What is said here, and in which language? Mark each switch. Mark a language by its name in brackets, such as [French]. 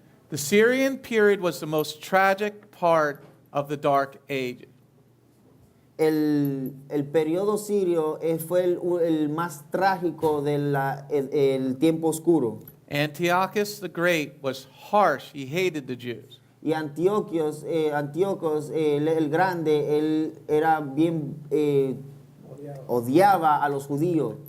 [English] The Syrian period was the most tragic part of the Dark Age. [Spanish] El periodo sirio fue el más trágico del tiempo oscuro. [English] Antiochus the Great was harsh. He hated the Jews. [Spanish] Y Antíocos el Grande, él era bien, odiaba a los judíos.